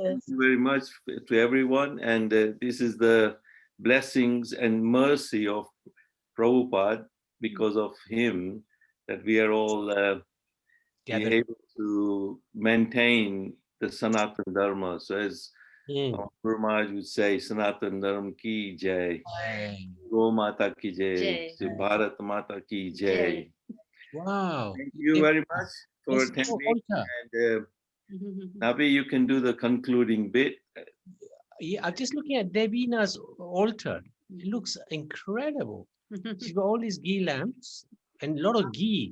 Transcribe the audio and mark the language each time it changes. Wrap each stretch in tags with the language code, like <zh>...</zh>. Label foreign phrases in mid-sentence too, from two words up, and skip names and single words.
<en>Thank you very much to everyone. And this is the blessings and mercy of Prabhupada, because of him, that we are all able to maintain the Sanatana Dharma. So as Guru Maharaj would say,</en> <hi>सनातन धर्म की जय, गो माता की जय, भारत माता की जय.</hi> <en>Wow. Thank you very much for attending. And Nabi, you can do the concluding bit. Yeah, I'm just looking at Devina's altar. It looks incredible. She's got all these ghee lamps and a lot of ghee.</en>